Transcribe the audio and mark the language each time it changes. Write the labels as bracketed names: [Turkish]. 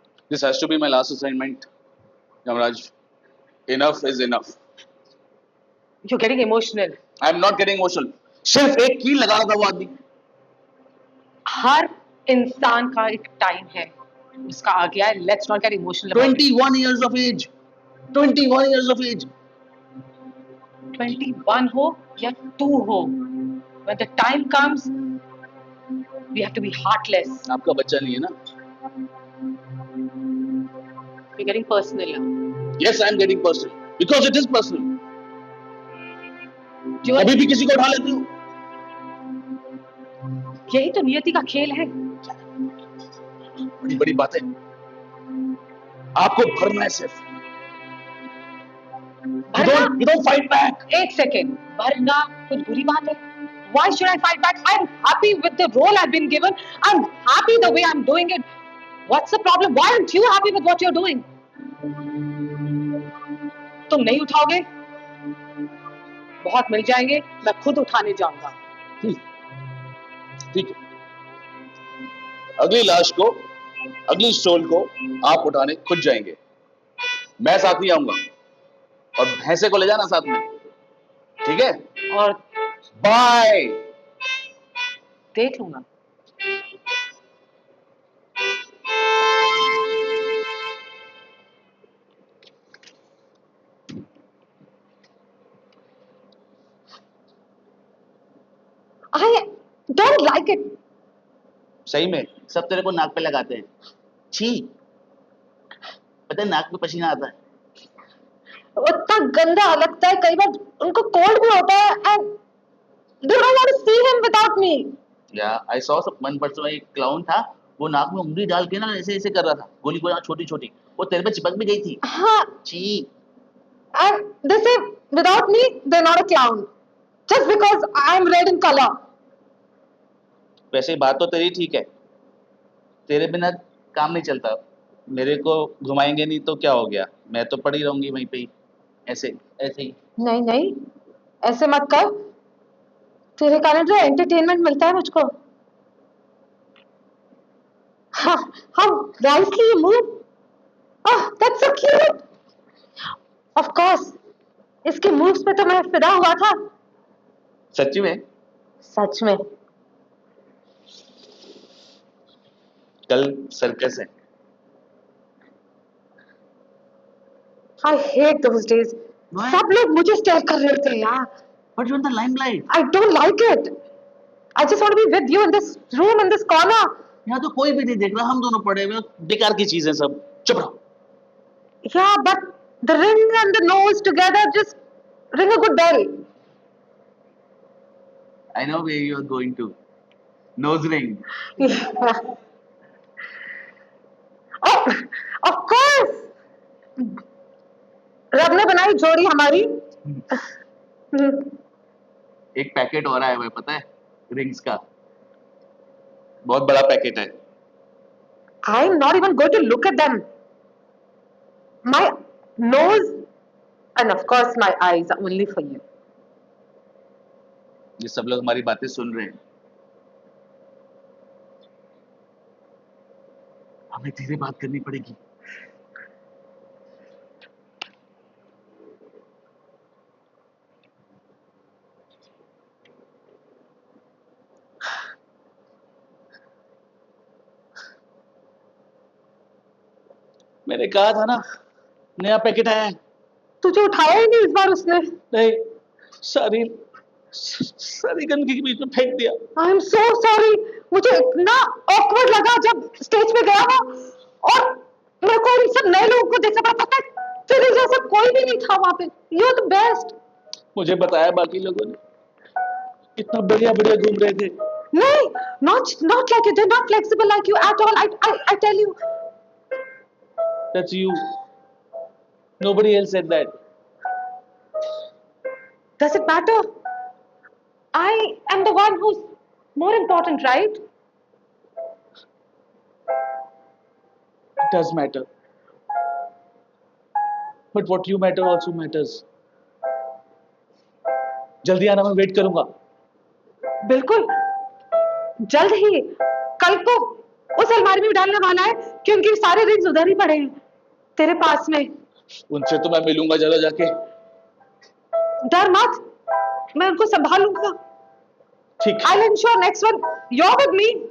[English] This has to be my last assignment, Yamaraj. Enough is enough. You're getting emotional. I'm not getting emotional. [Hindi] सिर्फ एक कील लगा रहा था वो आदमी. हर इंसान का एक टाइम है, उसका आ गया है. [English] Let's not get emotional about it. 21 years of age. 21 years of age. [Hindi] 21 हो या 2 हो, [English] when the time comes, we have to be heartless. [Hindi] आपका बच्चा नहीं है ना? [English] We're getting personal now. Yes, I'm getting personal because it is personal. You are- [Hindi] अभी भी किसी को उठा लेती हूँ. यही तो नियति का खेल है. बड़ी बड़ी बातें. आपको भरना है सिर्फ. [English] You don't fight back. [Hindi] एक सेकेंड, भरना कुछ बुरी बात है? [English] Why should I fight back? I'm happy with the role I've been given. I'm happy the way I'm doing it. What's the problem? Why aren't you happy with what you're doing? [Hindi] तुम नहीं उठाओगे? बहुत मिल जाएंगे, मैं खुद उठाने जाऊंगा. ठीक है. अगली लाश को, अगली स्टोल को आप उठाने खुद जाएंगे. मैं साथ नहीं आऊंगा. और भैंसे को ले जाना साथ में. ठीक है? और बाय. देख लूंगा. [English] I don't like it. [Hindi] सही में सब तेरे को नाक पे लगाते हैं. छी, पता है नाक में पसीना आता है. उतना गंदा लगता है, कई बार उनको कोल्ड भी होता है. [English] And they don't want to see him without me. [Hindi] या [English] I saw one person, [Hindi] एक क्लाउन था, वो नाक में उंगली डाल के ना ऐसे ऐसे कर रहा था, गोली गोली छोटी छोटी, वो तेरे पे चिपक भी गई थी. हाँ. छी. [English] And they say without me they're not a clown just because I'm red in color. [Hindi] वैसे बात तो तेरी ठीक है, तेरे बिना काम नहीं चलता. मेरे को घुमाएंगे नहीं तो क्या हो गया, मैं तो पड़ी रहूंगी वहीं पे ही, ऐसे ऐसे ही. नहीं नहीं, ऐसे मत कर. तेरे कारण जो एंटरटेनमेंट मिलता है मुझको. [English] हाँ, how nicely you move. Oh, that's so cute. Of course, [Hindi] इसके moves पे तो मैं फिदा हुआ था. सच्ची में. सच में. कल सर्कस है. [English] I hate those days. Why? [Hindi] सब लोग मुझे स्टेयर कर रहे थे यार. [English] But you're in the limelight. I don't like it. I just want to be with you in this room, in this corner. [Hindi] यहाँ तो कोई भी नहीं देख रहा, हम दोनों पड़े हुए, बेकार की चीजें सब. चुप रहो. [English] Yeah, but the ring and the nose together just ring a good bell. I know where you are going to. Nose ring. Yeah. Oh, of course. [Hindi] रब ने बनाई जोड़ी हमारी. एक पैकेट और आया हुआ है पता है, रिंग्स का. बहुत बड़ा पैकेट है. [English] I'm not even going to look at them. My nose and of course my eyes are only for you. [Hindi] ये सब लोग हमारी बातें सुन रहे हैं. हमें धीरे बात करनी पड़ेगी. मैंने कहा था ना, नया पैकेट आया है. तुझे उठाया ही नहीं इस बार उसने. नहीं, सारी गंदगी के बीच में फेंक दिया. [English] I am so sorry. [Hindi] मुझे इतना ऑकवर्ड लगा जब स्टेज पे गया वो, और मेरे को इन सब नए लोगों को देखा. पता है तेरे जैसा कोई भी नहीं था वहां पे. [English] You are the best. [Hindi] मुझे बताया बाकी लोगों ने, कितना बढ़िया बढ़िया घूम रहे थे. नहीं, [English] not like you. They're not flexible like you at all. I tell you. That's you. Nobody else said that. Does it matter? I am the one who's more important, right? It does matter. But what you matter also matters. [Hindi] जल्दी आना, मैं wait करूंगा. बिल्कुल, जल्द ही. कल को उस अलमारी में डालने वाला है क्योंकि सारे रिंग्स उधर ही पड़े हैं तेरे पास में. उनसे तो मैं मिलूंगा जरा जाके। डर मत, मैं उनको संभाल लूंगा। ठीक [English] I'll ensure next one you're with me.